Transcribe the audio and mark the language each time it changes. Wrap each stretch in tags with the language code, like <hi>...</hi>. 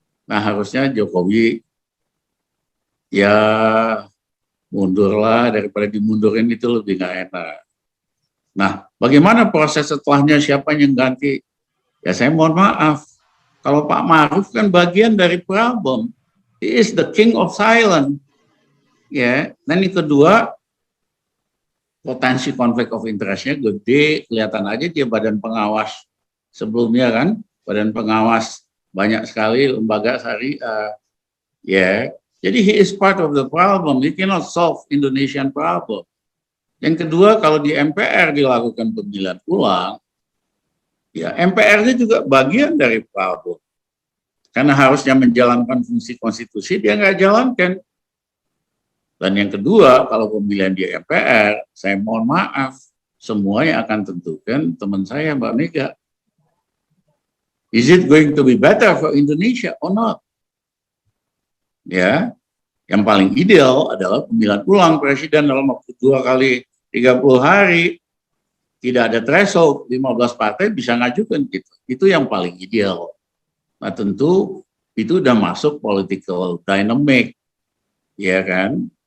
<id>Nah harusnya Jokowi ya mundurlah, daripada dimundurin itu lebih nggak enak. Nah bagaimana proses setelahnya, siapa yang ganti? Ya saya mohon maaf, kalau Pak Maruf kan bagian dari problem.</id> <en>He is the king of silence.</en> <id>Ya, dan yang kedua, potensi konflik of interest-nya gede, kelihatan aja dia badan pengawas sebelumnya kan, badan pengawas banyak sekali lembaga syariah. Ya, jadi</id> <en>he is part of the problem. He cannot solve Indonesian problem.</en> <id>Yang kedua, kalau di MPR dilakukan pemilihan ulang, ya MPR-nya juga bagian dari problem. Karena harusnya menjalankan fungsi konstitusi, dia nggak jalankan. Dan yang kedua, kalau pemilihan di MPR, saya mohon maaf, semua yang akan tentukan teman saya, Mbak Mega.</id> <en>Is it going to be better for Indonesia or not?</en> <id>Ya, yang paling ideal adalah pemilihan ulang presiden dalam waktu 2 kali 30 hari, tidak ada threshold, 15 partai bisa ngajukan gitu. Itu yang paling ideal. Nah tentu itu udah masuk political dynamic, ya kan?</id>